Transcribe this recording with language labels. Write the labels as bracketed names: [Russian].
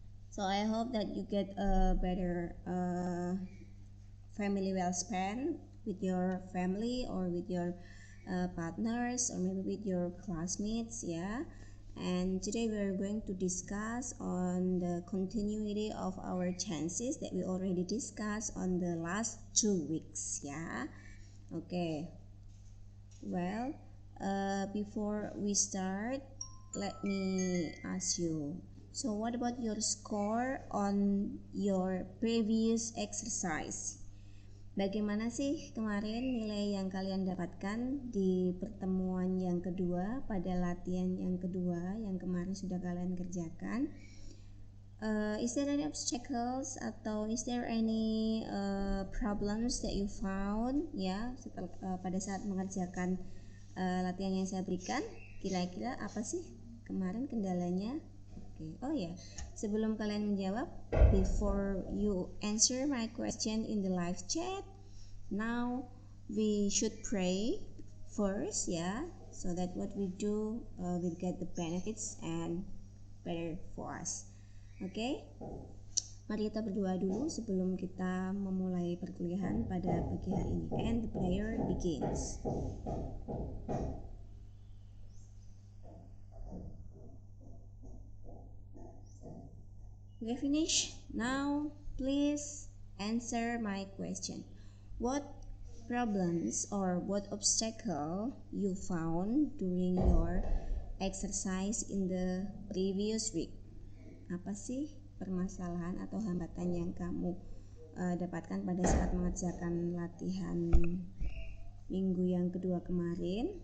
[English] So I hope that you get a better family well spent with your family or with your partners or maybe with your classmates, and today we are going to discuss on the continuity of our chances that we already discussed on the last 2 weeks. Okay, well, before we start, let me ask you, so what about your score on your previous exercise? [Indonesian] Bagaimana sih kemarin nilai yang kalian dapatkan di pertemuan yang kedua, pada latihan yang kedua yang kemarin sudah kalian kerjakan? [English] Is there any obstacles atau is there any problems that you found pada saat mengerjakan latihan yang saya berikan? [Indonesian] Kira-kira apa sih kemarin kendalanya? [English] Oh ya, sebelum kalian menjawab, before you answer my question in the live chat, now we should pray first, so that what we do will get the benefits and better for us. Okay? [Indonesian] Mari kita berdoa dulu sebelum kita memulai perkuliahan pada pagi hari ini. [English] And the prayer begins. Okay, finish. Now, please answer my question. What problems or what obstacle you found during your exercise in the previous week? [Indonesian] Apa sih permasalahan atau hambatan yang kamu dapatkan pada saat mengerjakan latihan minggu yang kedua kemarin?